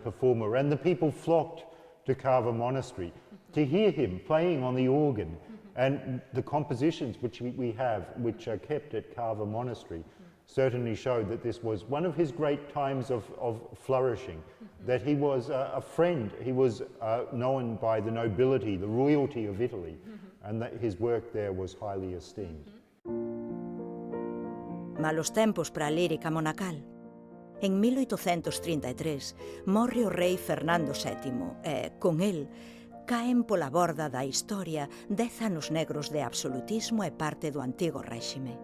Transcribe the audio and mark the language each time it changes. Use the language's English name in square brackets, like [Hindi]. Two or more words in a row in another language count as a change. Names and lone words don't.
[English] performer, and the people flocked to Cava Monastery to hear him playing on the organ, and the compositions which we have, which are kept at Cava Monastery, certainly show that this was one of his great times of flourishing, that he was a friend, he was known by the nobility, the royalty of Italy, and that his work there was highly esteemed. [Galician] Malos tempos para a lírica monacal. En 1833 morre o rei Fernando VII e, con el, caen pola borda da historia 10 anos negros de absolutismo e parte do antigo réxime.